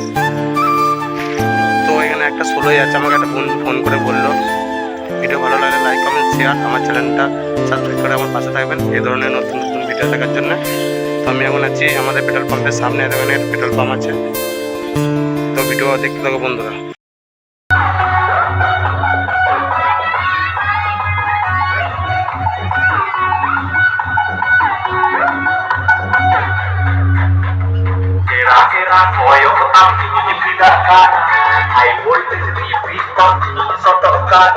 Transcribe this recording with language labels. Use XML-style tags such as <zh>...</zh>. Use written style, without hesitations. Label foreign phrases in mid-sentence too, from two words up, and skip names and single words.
<bn>তো এখানে একটা 16ই আছে, আমাকে একটা ফোন করে বললো। ভিডিও ভালো লাগলে</bn> <en>like comment share,</en> <bn>আমার চ্যানেলটা সাবস্ক্রাইব করে আমার পাশে থাকবেন এই ধরনের নতুন নতুন ভিডিও দেখার জন্য। তো আমি এখন আছি আমাদের পেট্রোল পাম্পের সামনে, এখানে</bn> <en>petrol pump</en> <bn>আছে। তো ভিডিও দেখতে থাকো বন্ধুরা।</bn> <id>Kira-kira koyo api dipindahkan,</id> <en>high voltage</en> <id>di piston disodorkan.</id>